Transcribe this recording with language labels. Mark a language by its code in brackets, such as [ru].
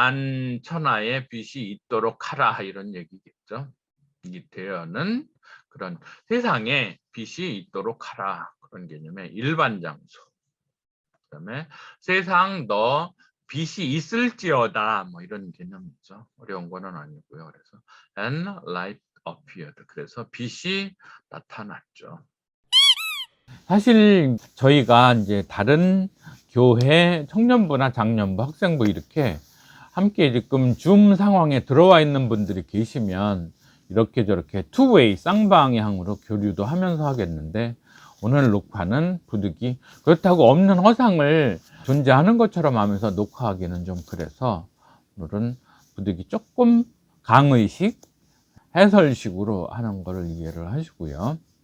[ko] 만천하에 빛이 있도록 하라 이런 얘기겠죠. 이 there는 그런 세상에 빛이 있도록 하라 그런 개념의 일반 장소. 그다음에 세상 너 빛이 있을지어다 뭐 이런 개념이죠. 어려운 거는 아니고요. [en] 그래서 and light appeared. [ko] 그래서 빛이 나타났죠. 사실 저희가 이제 다른 교회 청년부나 장년부, 학생부 이렇게 함께 지금 줌 상황에 들어와 있는 분들이 계시면 이렇게 저렇게 투웨이 쌍방향으로 교류도 하면서 하겠는데 오늘 녹화는 부득이 그렇다고 없는 허상을 존재하는 것처럼 하면서 녹화하기는 좀 그래서 오늘은 부득이 조금 강의식 해설식으로 하는 거를 이해를 하시고요.